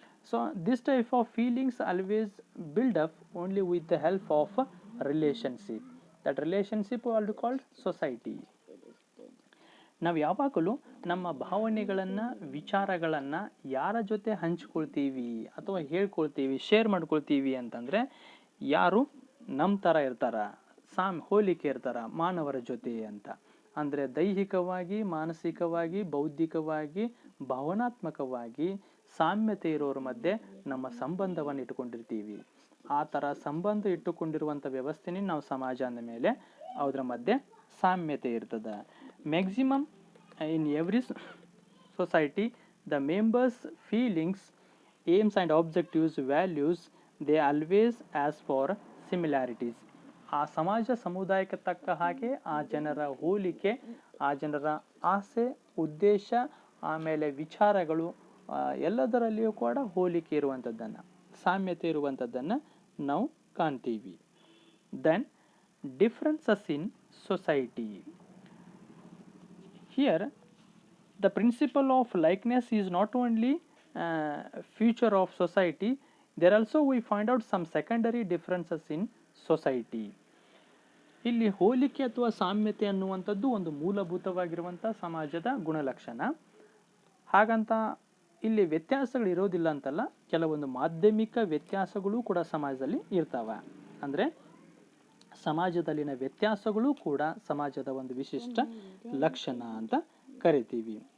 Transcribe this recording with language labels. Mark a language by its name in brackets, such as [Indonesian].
[English] So this type of feelings always build up only with the help of a relationship. That relationship also called society. [Kannada] ನಾವು ಯಾವಾಗಲೂ ನಮ್ಮ ಭಾವನೆಗಳನ್ನು, ವಿಚಾರಗಳನ್ನು ಯಾರ ಜೊತೆ ಹಂಚ್ಕೊಳ್ತೀವಿ ಅಥವಾ ಹೇಳ್ಕೊಳ್ತೀವಿ, ಶೇರ್ ಮಾಡ್ಕೊಳ್ತೀವಿ ಅಂತಂದರೆ, ಯಾರು ನಮ್ಮ ಥರ ಇರ್ತಾರ, ಹೋಲಿಕೆ ಇರ್ತಾರ ಮಾನವರ ಜೊತೆ ಅಂತ. ಅಂದರೆ ದೈಹಿಕವಾಗಿ, ಮಾನಸಿಕವಾಗಿ, ಬೌದ್ಧಿಕವಾಗಿ, ಭಾವನಾತ್ಮಕವಾಗಿ ಸಾಮ್ಯತೆ ಇರೋರ ಮಧ್ಯೆ ನಮ್ಮ ಸಂಬಂಧವನ್ನು ಇಟ್ಟುಕೊಂಡಿರ್ತೀವಿ. ಆ ಥರ ಸಂಬಂಧ ಇಟ್ಟುಕೊಂಡಿರುವಂಥ ವ್ಯವಸ್ಥೆನೇ ನಾವು ಸಮಾಜ ಅಂದ ಮೇಲೆ ಅದರ ಮಧ್ಯೆ ಸಾಮ್ಯತೆ ಇರ್ತದೆ. [English] Maximum in every society the members feelings, aims and objectives, values, they always ask for similarities. [Kannada] ಆ ಸಮಾಜ ಸಮುದಾಯಕ್ಕೆ ತಕ್ಕ ಹಾಗೆ ಆ ಜನರ ಹೋಲಿಕೆ, ಆ ಜನರ ಆಸೆ, ಉದ್ದೇಶ, ಆಮೇಲೆ ವಿಚಾರಗಳು ಎಲ್ಲದರಲ್ಲಿಯೂ ಕೂಡ ಹೋಲಿಕೆ ಇರುವಂಥದ್ದನ್ನು, ಸಾಮ್ಯತೆ ಇರುವಂಥದ್ದನ್ನು ನಾವು ಕಾಣ್ತೀವಿ. [English] Then differences in society. Here the principle of likeness is not only future of society, there also we find out some secondary differences in society. [Kannada] ಇಲ್ಲಿ ಹೋಲಿಕೆ ಅಥವಾ ಸಾಮ್ಯತೆ ಅನ್ನುವಂಥದ್ದು ಒಂದು ಮೂಲಭೂತವಾಗಿರುವಂಥ ಸಮಾಜದ ಗುಣಲಕ್ಷಣ. ಹಾಗಂತ ಇಲ್ಲಿ ವ್ಯತ್ಯಾಸಗಳು ಇರೋದಿಲ್ಲ ಅಂತಲ್ಲ, ಕೆಲವೊಂದು ಮಾಧ್ಯಮಿಕ ವ್ಯತ್ಯಾಸಗಳು ಕೂಡ ಸಮಾಜದಲ್ಲಿ ಇರ್ತಾವೆ. ಅಂದರೆ ಸಮಾಜದಲ್ಲಿನ ವ್ಯತ್ಯಾಸಗಳು ಕೂಡ ಸಮಾಜದ ಒಂದು ವಿಶಿಷ್ಟ ಲಕ್ಷಣ ಅಂತ ಕರಿತೀವಿ.